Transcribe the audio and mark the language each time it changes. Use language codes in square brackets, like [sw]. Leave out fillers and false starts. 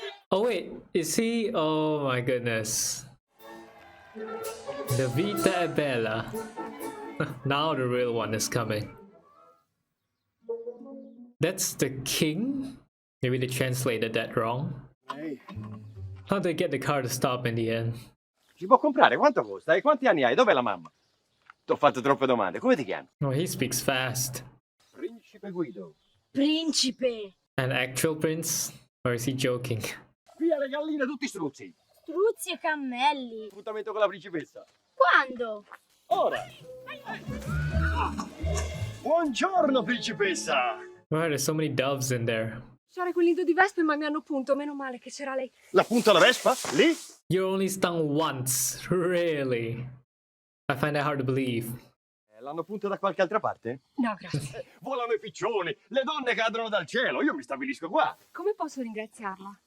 [en] Oh wait, is he? Oh my goodness. The Vita è Bella. Now the real one is coming. That's the king? Maybe they translated that wrong. How'd they get the car to stop in the end? [it] Si può comprare? Quanto costa? E quanti anni hai? Dov'è la mamma? T'ho fatto troppe domande. Come ti chiami? [en] Oh, he speaks fast. [it] Principe Guido. Principe! [en] An actual prince? Or is he joking? [it] Via le galline tutti struzzi. Struzzi e cammelli. Appuntamento con la principessa. Quando? Ora. Buongiorno, principessa. [en] Why are there so many doves in there? [it] C'era quel nido di vespe, ma mi hanno punto. Meno male che c'era lei. La punta alla vespa? Lì? [en] You're only stung once, really? I find that hard to believe. [it] L'hanno punta da qualche altra parte? No, grazie. Volano i piccioni, le donne cadono dal cielo, io mi stabilisco qua. Come posso ringraziarla?